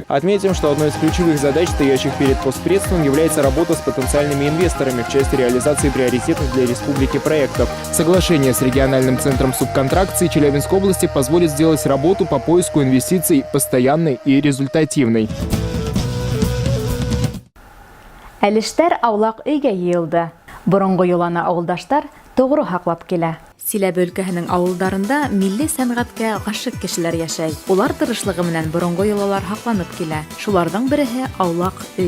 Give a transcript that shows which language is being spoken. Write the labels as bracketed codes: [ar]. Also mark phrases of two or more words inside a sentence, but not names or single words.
[ru] Отметим, что одной из ключевых задач, стоящих перед постпредством, является работа с потенциальными инвесторами в части реализации приоритетных для республики проектов. Соглашение с региональным центром субконтракции Челябинской области позволит сделать работу по поиску инвестиций постоянной и результативной. [ba] Әлештәр аулак өйгә йыелды. Борынгы юланы авылдаштар тоғры һаклап килә. Силәбе өлкәһенең авылдарында милли сәнгатькә гашык кешеләр яшәй. Улар тырышлыгы менән борынгы йолалар һакланып килә. Шуларның береһе аулак өй.